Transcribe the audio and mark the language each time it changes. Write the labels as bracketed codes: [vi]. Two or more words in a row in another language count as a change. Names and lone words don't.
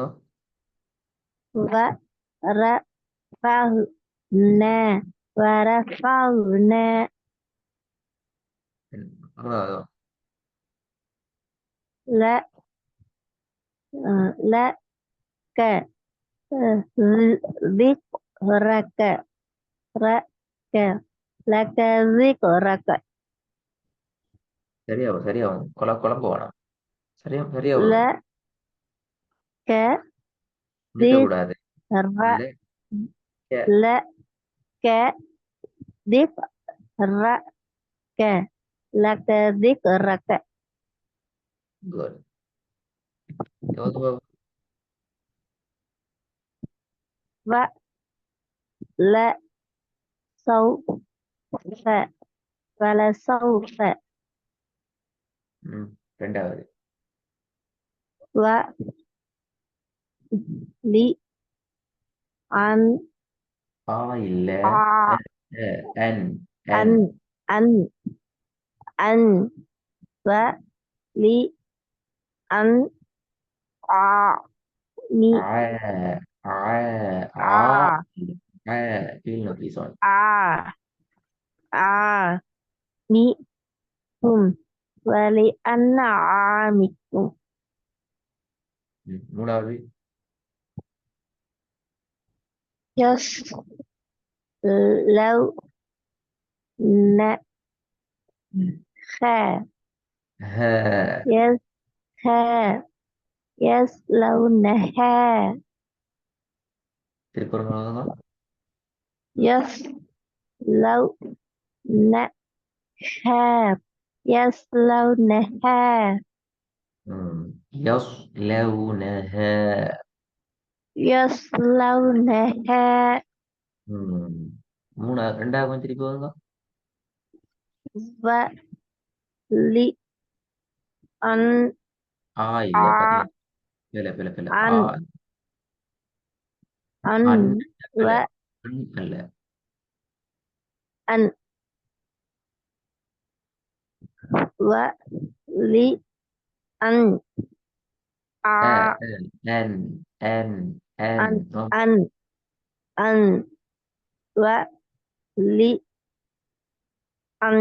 [ta] வ ர பாகு ந வர பாகு ந மூணாவது. ல ல க ذك رك رك لك ذكرك சரியாகும் சரியாகும். குழம்ப வேணாம். சரியா வரும். [ar] لك [ta] நீட்டக்கூடாது. [ar] ذكر லே கே. لك ذكرك لك ذكرك [ta] குட். எவ்வளவு பாபு? [ar] ولا سوف ولا سوف [ta] ம். ரெண்டாவது. [ar] ولي أن [ta] ஆ இல்ல. أ என் என் [ar] أن أن أن ولي أن أني ஆ ஆ ஆ آ [ta] இல்ல. ஆ கீழ் நோக்கி சொல். [ar] آ آمكم ولأن عامكم [ta] மூணாவது. [ar] يصلون خا ஹ. يس خا يصلونها [ta] திருப்பி ஒரு மூணாவது. [ar] يصلونها يصلونها [ta] ம். يصلونها. [ar] يصلونها [ta] ம். ரெண்டாவது கொஞ்சம் திருப்பி வருங்க. [ar] ولأن [ta] ஆ இல்ல. பில பில பில. ஆ [ar] أن அன் أن [ta] அல்ல. அன் அல்ல. [ar] وأن ولأن அ, ஆ அன், அன், அன். அன் [en] நோ, அன் அன் வ லி அன்